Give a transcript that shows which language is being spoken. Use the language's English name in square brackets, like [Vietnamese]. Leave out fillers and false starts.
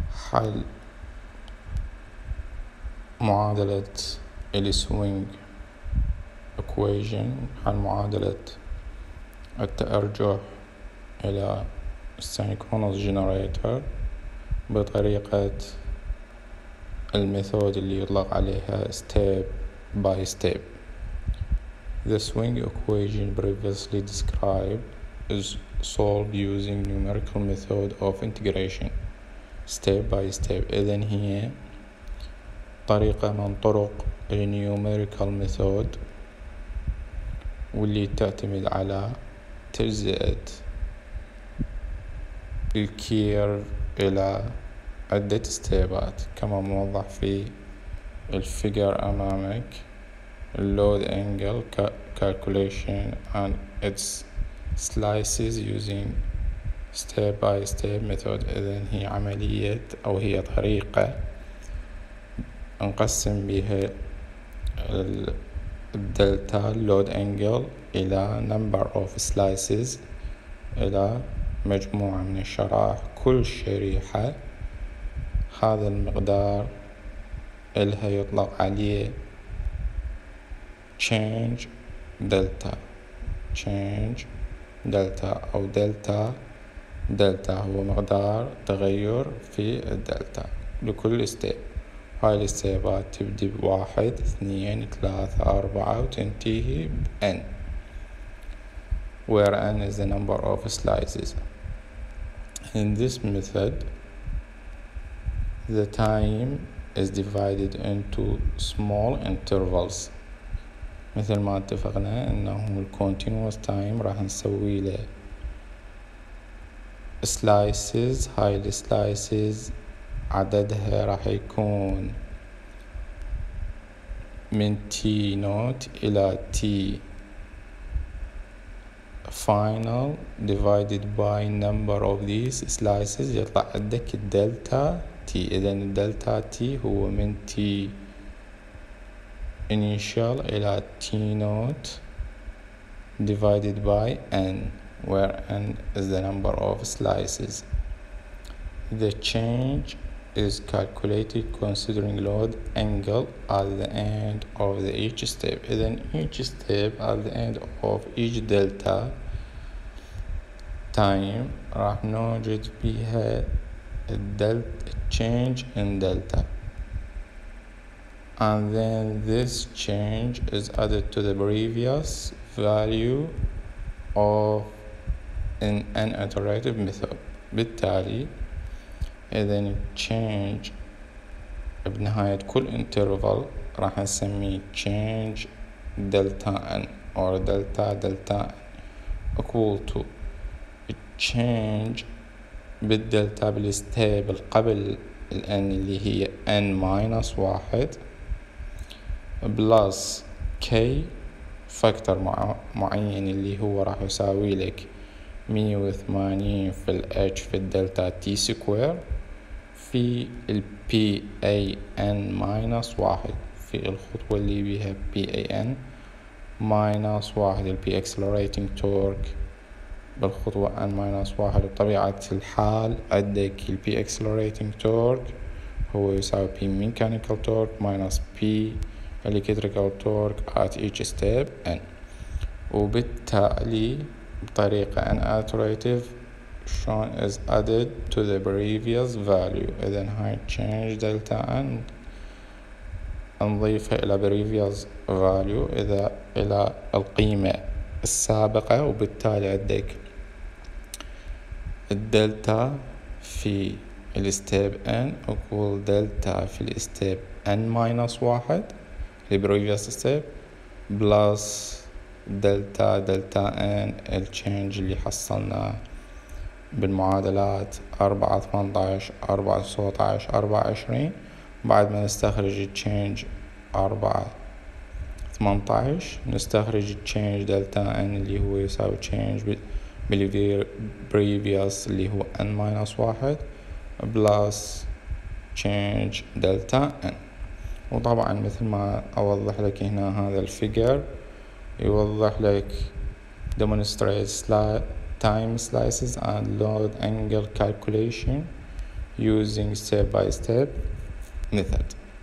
[Arabic] حل معادلة السوينج equation، حل معادلة التأرجح إلى synchronous generator بطريقة الميثود اللي يطلق عليها step by step. [English] The swing equation previously described is solved using numerical method of integration step by step. [Arabic] إذن هي طريقة من طرق numerical method واللي تعتمد على تجزئة الكيرف إلى عدة ستيبات كما موضح في الفيجر أمامك. [English] Load angle calculation and its slices using step by step method. [Arabic] إذن هي عملية أو هي طريقة نقسم بها الدلتا load angle إلى number of slices، إلى مجموعة من الشرائح. كل شريحة هذا المقدار إلها يطلق عليه change delta أو دلتا هو مقدار تغير في الدلتا لكل ستيب. هاي الستيبات تبدي ب1 2 3 4 وتنتهي ب n [English] where n is the number of slices. In this method the time is divided into small intervals. [Arabic] مثل ما اتفقنا انه [English] continuous time [Arabic] راح نسوي له slices. [English] هاي slices عددها راح يكون من t naught إلى t final divided by number of these slices [Arabic] يطلع عندك الدلتا [English] t. [Arabic] إذن الدلتا [English] t هو من t initial إلى t naught divided by n where n is the number of slices. The change is calculated considering load angle at the end of each step. إذن each step at the end of each delta time [Arabic] راح نوجد بها [English] change in delta, and then this change is added to the previous value of an iterative method. بالتالي إذن change بنهاية كل interval راح نسميه change delta n or delta n equal to change [Arabic] بالدلتا بالستيب قبل ال n اللي هي [English] n minus 1 [Arabic] plus k فاكتور معين اللي هو راح يساوي لك 180 في ال h في الدلتا t سكوير في ال PAN minus 1 في الخطوة اللي بيها PAN minus 1 ال [English] P accelerating torque [Arabic] بالخطوة N minus 1. بطبيعة الحال عندك [English] ال P accelerating torque هو يساوي P mechanical torque minus P electrical torque at each step N. [Arabic] وبالتالي بطريقة [English] N iterative shown is added to the previous value. [Arabic] إذن هاي [English] change delta N [Arabic] نضيفها إلى previous value إلى القيمة السابقة. وبالتالي عندك الدلتا في الستيب n equal دلتا في الستيب n minus 1 [English] previous step plus [Arabic] دلتا n الچينج اللي حصلناه بالمعادلات 4 18 4 19 24 بعد ما نستخرج الچينج 4 18 نستخرج الچينج دلتا n اللي هو يساوي change بالprevious اللي هو [English] n minus 1 plus [Arabic] change دلتا n. وطبعا مثل ما أوضح لك هنا هذا الفيجر يوضح لك [English] demonstrates time slices and load angle calculation using step by step method.